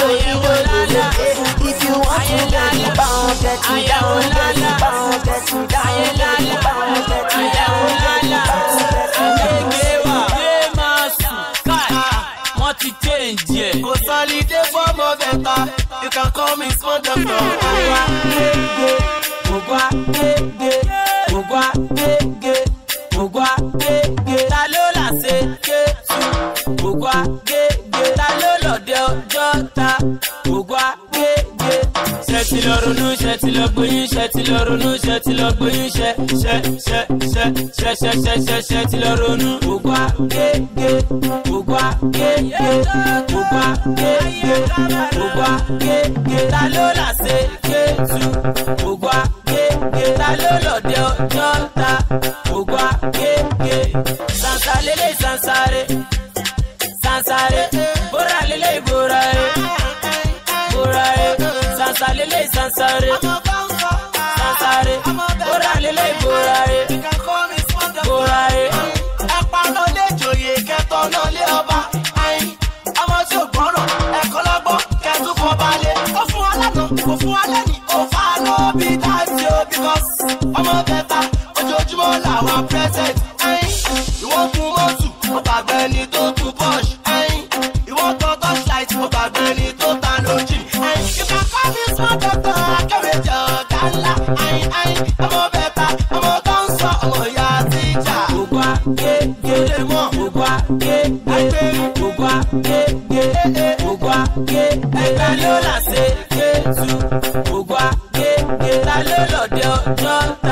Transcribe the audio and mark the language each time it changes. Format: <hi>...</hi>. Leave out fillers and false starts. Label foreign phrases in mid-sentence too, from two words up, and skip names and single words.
<en>If you want to get you bound, get you down, get you bound, get you down, get you bound, get you down, get you bound, change, yeah. Consolidate for more better. You can call me small doctor.</en> <yo>Ta ló la ṣe kéésù? Ògùn agége. Ta ló lọ́dẹ ọjọ́ ta? Ògùn agége. Ṣé ti lọ ronú, ṣé ti lọ gbóyún, ṣé ti lọ ronú, ṣé ti lọ gbóyún, ṣé ti lọ ronú. Ògùn agége. Ta ló la ṣe kéésù? Ògùn agége. Ta ló lọ́dẹ ọjọ́ ta? Ògùn agége. Sansa lele sansare. Bora lele bora. Sansa lele sansare. Bora lele bora. Ẹ̀pà náà lè jòyè kẹtọ́ náà lé ọba. Ọmọ tí ò gbọ́rọ̀ ẹ̀kọ́ lọ́gbọ́n kẹtù fọ́ balẹ̀. Ó fún wa lánàá, ó fún wa lẹ́yìn, ó fa náà bí dáàtì ó because ọmọ bẹ́ta ojoojúmọ́ làwọn present. Ìwọ́n gun mọ́tò, ó gbàgbé ẹni tó tún Porsche. Ìwọ́n tọ́ torchlight, ó gbàgbé ẹni tó ta lójì.</yo> <en>You can call me small doctor,</en> <yo>akẹ́wéjọ ọ̀gá ńlá. Ọmọ bẹ́ta, ọmọ tó ń sọ ọmọ ìyá tíjà. Ògùn agége. Ta ló la ṣe kéésù? Ògùn agége. Ta ló lọ́dẹ ọjọ́ ta?</yo>